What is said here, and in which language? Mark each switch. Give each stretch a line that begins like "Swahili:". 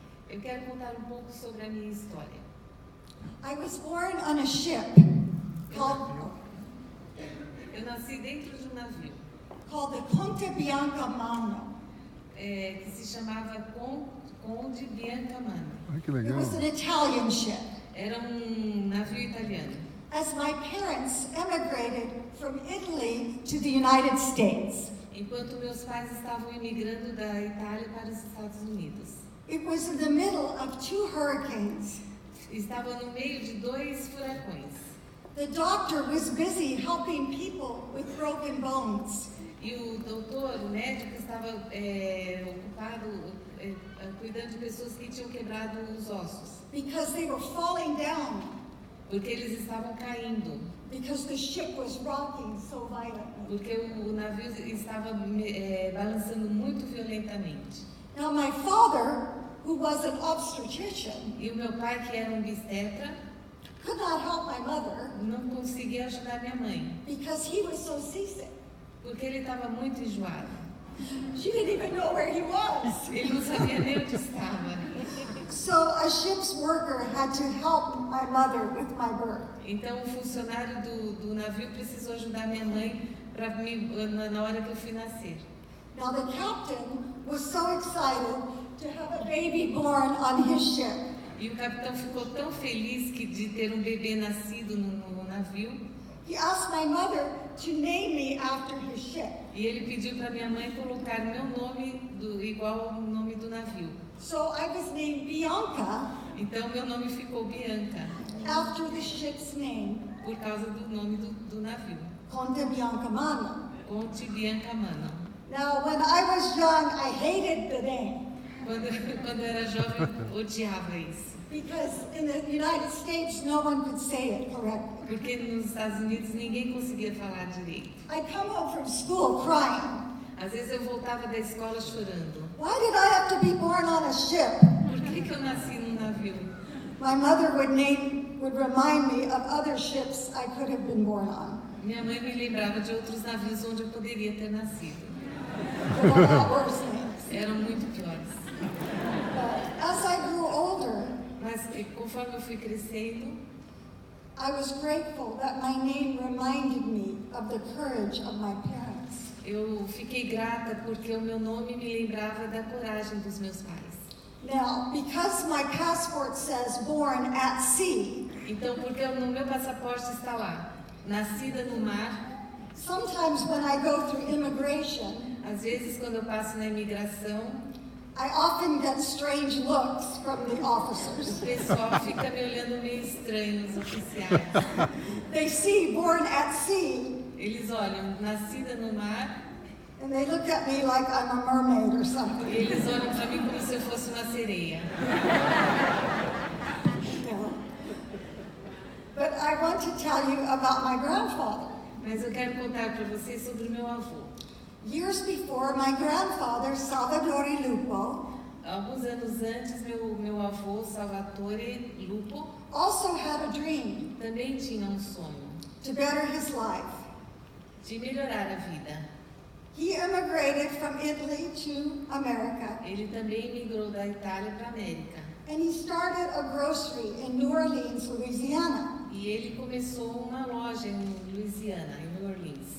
Portuguese: Eu quero contar um pouco sobre a minha história.
English: I was born on a ship called
Portuguese: Eu nasci dentro de um navio
English: the Conte Bianca Mano.
Portuguese: Que se chamava Conde Bianca Mano. Que legal.
English: It was an Italian ship.
Portuguese: Era navio italiano.
English: As my parents emigrated from Italy to the United States,
Portuguese: Enquanto meus pais estavam imigrando da Itália para os Estados Unidos.
English: it was in the middle of 2 hurricanes.
Portuguese: Estava no meio de 2 furacões.
English: The doctor was busy helping people with broken bones.
Portuguese: E o doutor, o médico, estava ocupado cuidando de pessoas que tinham quebrado os ossos.
English: Because they were falling down.
Portuguese: Porque eles estavam caindo.
English: Because the ship was rocking so violently.
Portuguese: Porque o navio estava balançando muito violentamente.
English: Now my father, who was an obstetrician,
Portuguese: E o meu pai, que era um obstetra,
English: could not help my mother
Portuguese: não conseguia ajudar minha mãe.
English: because he was so seasick.
Portuguese: Porque ele estava muito enjoado.
English: She didn't even know where he was.
Portuguese: Ele não sabia nem onde estava.
English: So a ship's worker had to help my mother with my birth.
Portuguese: Então, o funcionário do navio precisou ajudar minha mãe na hora que eu fui nascer.
English: Now the captain was so excited to have a baby born on his ship.
Portuguese: E o capitão ficou tão feliz de ter um bebê nascido no navio.
English: He asked my mother to name me after his ship.
Portuguese: E ele pediu para minha mãe colocar meu nome igual ao nome do navio.
English: So I was named Bianca
Portuguese: Então meu nome ficou Bianca,
English: after the ship's name,
Portuguese: por causa do nome do navio.
English: Conte Bianca Mano.
Portuguese: Conte Bianca Mano.
English: Now when I was young, I hated the name
Portuguese: Quando eu era jovem, eu odiava isso.
English: because in the United States, no one could say it correctly.
Portuguese: Porque nos Estados Unidos ninguém conseguia falar direito.
English: I'd come home from school crying.
Portuguese: Às vezes eu voltava da escola chorando.
English: Why did I have to be born on a ship?
Portuguese: Por que eu nasci num navio?
English: My mother would remind me of other ships I could have been born on.
Portuguese: Minha mãe me lembrava de outros navios onde eu poderia ter nascido.
English: They all had worse names.
Portuguese: Eram muito piores.
English: But as I grew older,
Portuguese: Mas conforme eu fui crescendo,
English: I was grateful that my name reminded me of the courage of my parents.
Portuguese: eu fiquei grata porque o meu nome me lembrava da coragem dos meus pais.
English: Now, because my passport says born at sea,
Portuguese: Então, porque no meu passaporte está lá, nascida no mar,
English: sometimes when I go through immigration,
Portuguese: às vezes quando eu passo na imigração,
English: I often get strange looks from the
Portuguese: o
English: officers.
Portuguese: pessoal fica me olhando meio estranho, os oficiais.
English: They see born at sea,
Portuguese: Eles olham, nascida no mar,
English: and they look at me like I'm a mermaid or
Portuguese: e
English: something.
Portuguese: eles olham para mim como se eu fosse uma sereia.
English: Yeah. But I want to tell you about my grandfather.
Portuguese: Mas eu quero contar para vocês sobre o meu avô.
English: Years before, my grandfather, Salvatore Lupo,
Portuguese: Alguns anos antes, meu avô, Salvatore Lupo,
English: also had a dream
Portuguese: também tinha um sonho
English: to better his life.
Portuguese: de melhorar a vida.
English: He immigrated from Italy to America,
Portuguese: Ele também migrou da Itália para a América.
English: and he started a grocery in New Orleans, Louisiana.
Portuguese: E ele começou uma loja em Louisiana, em New Orleans.